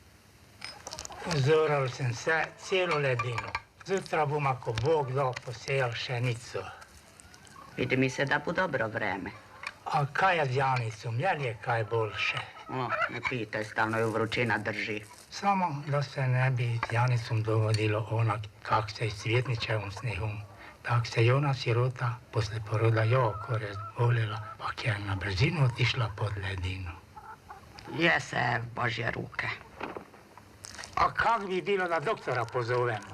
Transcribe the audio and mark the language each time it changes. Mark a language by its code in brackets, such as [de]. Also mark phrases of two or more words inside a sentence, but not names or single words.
[hr] Zoral sem se celo ledino. Zjutra bom, ako Bog da, posejal pšenico. Vidi mi se da bo dobro vreme. A kaj je z Janicom? Je li je kaj boljše? Ne pitaj, stalno ju vročina drži. Samo, da se ne bi z Janicom dogodilo onak, kak se je s Svetničevim snehom. Tak se je ona sirota posle poroda jako razbolila, pak je na brzinu otišla pod ledino. Je se v Božje ruke. A kak bi bilo da doktora pozovemo?